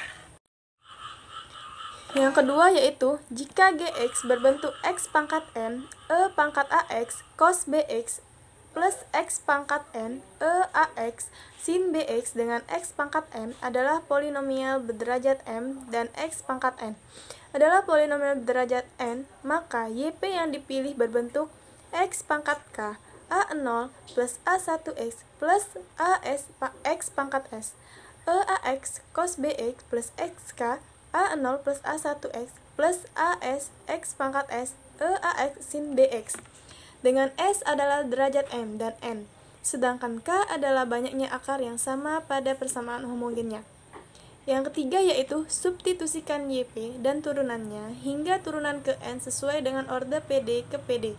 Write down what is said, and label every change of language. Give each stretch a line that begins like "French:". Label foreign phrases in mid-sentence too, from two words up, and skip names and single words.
Indonesian: Yang kedua yaitu, jika Gx berbentuk x pangkat m, E pangkat ax cos Bx plus x pangkat n, E ax sin Bx dengan x pangkat m adalah polinomial berderajat m dan x pangkat n adalah polinomial berderajat n, maka YP yang dipilih berbentuk x pangkat k, A0 plus A1x plus x pangkat s, E ax cos Bx plus xk, A0 plus A1x plus as x pangkat s, E ax sin Bx. Dengan S adalah derajat M dan N, sedangkan K adalah banyaknya akar yang sama pada persamaan homogennya. Yang ketiga yaitu, substitusikan YP dan turunannya hingga turunan ke N sesuai dengan orde PD ke PD.